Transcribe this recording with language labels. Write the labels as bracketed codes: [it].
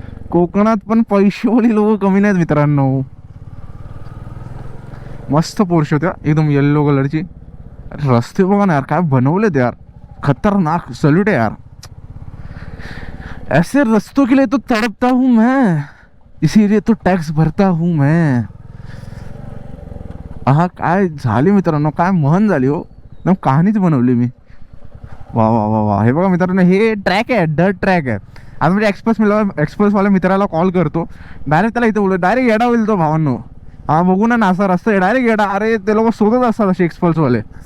[mr] कोकणात पण पैसेवाली लोक कमी नाहीत मित्रांनो. मस्त पोर्शे होत्या एकदम येल्लो कलरची. रस्ते बघा ना यार काय बनवलेत यार, खतरनाक. [hi] सल्यूट है यार. ऐसे रस्तों के लिए तो तड़पता हूँ मैं, इसीलिए तो टॅक्स भरता हूँ मैं. [mr] काय झाली मित्रांनो, काय महन झाली हो. एकदम कहाणीच बनवली मी. वा वा वा वा. हे बघा मित्रांनो, हे ट्रॅक आहे, डर्ट ट्रॅक आहे. आता म्हणजे एक्सप्रेसवाल्या मित्राला कॉल करतो, डायरेक्ट त्याला इथे बोलतो, डायरेक्ट येडा होईल तो भावांनो. बघू ना असा रस्ता डायरेक्ट येडा. अरे ते लोक शोधत असतात असे एक्सप्रेसवाले.